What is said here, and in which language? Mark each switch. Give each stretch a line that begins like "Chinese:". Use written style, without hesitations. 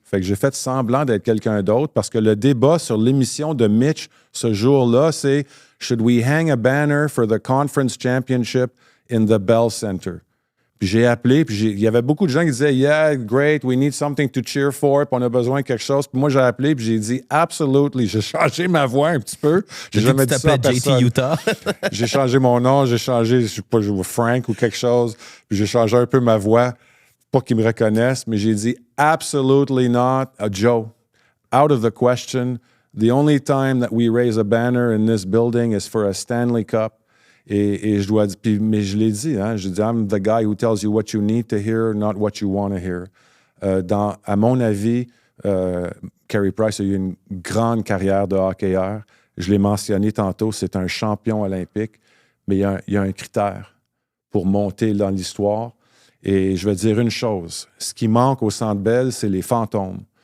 French: Fait que j'ai fait semblant d'être quelqu'un d'autre parce que le débat sur l'émission de Mitch ce jour-là, c'est «
English: Should we hang a banner for the conference championship in the Bell Center?
French: » Puis j'ai appelé, puis il y avait beaucoup de gens qui disaient «
English: Yeah, great, we need something to cheer for,
French: puis on a besoin de quelque chose. » Puis moi, j'ai appelé, puis j'ai dit « Absolutely. » J'ai changé ma voix un petit peu. J'ai jamais dit ça à personne. JT Utah. J'ai changé mon nom, j'ai changé, je sais pas, Frank ou quelque chose, puis j'ai changé un peu ma voix, pas qu'ils me reconnaissent, mais j'ai dit «
English: Absolutely not, Joe. Out of the question. The only time that we raise a banner in this building is for a Stanley Cup. »
French: Et je dois dire, mais je l'ai dit, hein, je dis,
English: I'm the guy who tells you what you need to hear, not what you want to hear.
French: À mon avis, Carey Price a eu une grande carrière de hockeyeur. Je l'ai mentionné tantôt, c'est un champion olympique, mais il y a un critère pour monter dans l'histoire. Et je vais dire une chose, ce qui manque au Centre Bell, c'est les fantômes.